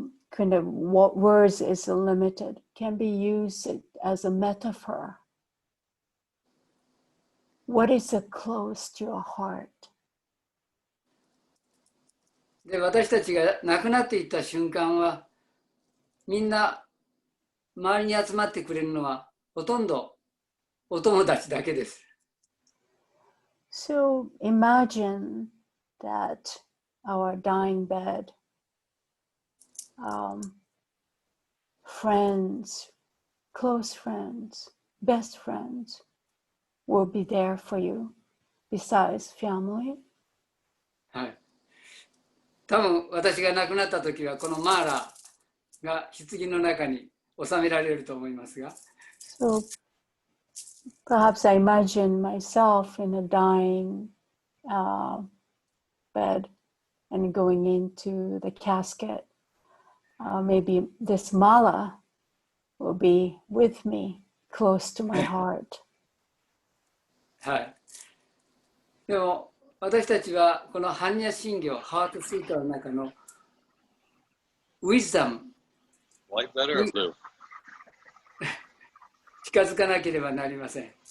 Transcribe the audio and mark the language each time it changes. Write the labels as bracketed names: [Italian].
[English] Kind of what words is limited, can be used as a metaphor. What is close to your heart? [Japanese] で、私たちが亡くなっていった瞬間は、みんな周りに集まってくれるのはほとんどお友達だけです。 [English] So imagine that our dying bed, friends, close friends, best friends will be there for you besides family. [Japanese] はい。多分私が亡くなった時はこのマーラーが棺の中に収められると思いますが、 [English] So perhaps I imagine myself in a dying bed and going into the casket. Maybe this mala will be with me, close to my heart. [Japanese] はい。でも私たちはこの般若心経ハートスーターの中のウィズダム [English] Light that or [Japanese] に [English] blue? [Japanese] 近づかなければなりません。